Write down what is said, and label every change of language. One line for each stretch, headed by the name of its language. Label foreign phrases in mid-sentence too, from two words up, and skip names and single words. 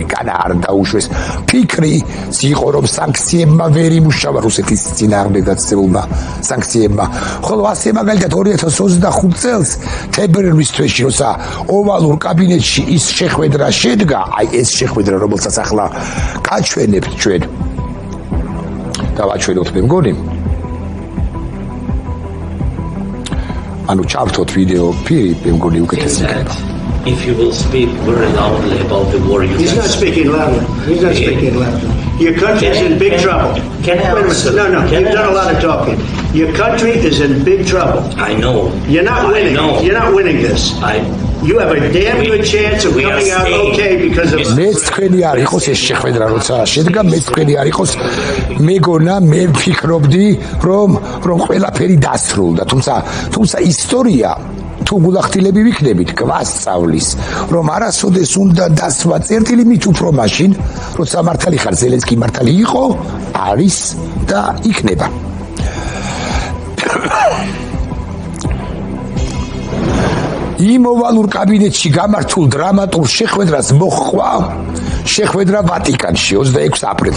Georgian: განა არ დაუშვეს ფიქრი იყო რომ სანქციებმა ვერ იმუშავა რუსეთის წინააღმდეგ დაწესებულმა სანქციებმა ხოლო ასე მაგალითად 2025 წელს თებერვლის თვეში როცა ოვალურ კაბინეტში ის შეხვედრა შედგა აი ეს შეხვედრა რომელსაც ახლა გაჩვენებთ ჩვენ დავაჩვენოთ მე მგონი ანუ ჩავთოთ ვიდეო პირი მე მგონი უკეთესი იქნება
English: If you will speak very loudly about the war you He's not speaking loudly. He's not speaking loudly. Your country is in big trouble. Can I answer? No, you've done a lot of talking. Your country is in big trouble. I know. You're not winning. You're not winning this. You have a damn good chance of coming out okay because of
Georgian: მეც თქვენი არ იყოს ეს შეხვედრა როცა შედგა მეც თქვენი არ იყოს მეგონა მე ვფიქრობდი რომ ყველაფერი დასრულდა თუმცა ისტორია თუ გულახდილები ვიქნებით გვასწავლის რომ არასოდეს უნდა დასვა წერტილი მით უფრო მაშინ როცა მართალი ხარ ზელენსკი მართალი იყო არის და იქნება იმ ოვალურ კაბინეტში გამართულ დრამატულ შეხვედრას მოჰყვა შეხვედრა ვატიკანში 26 აპრილს.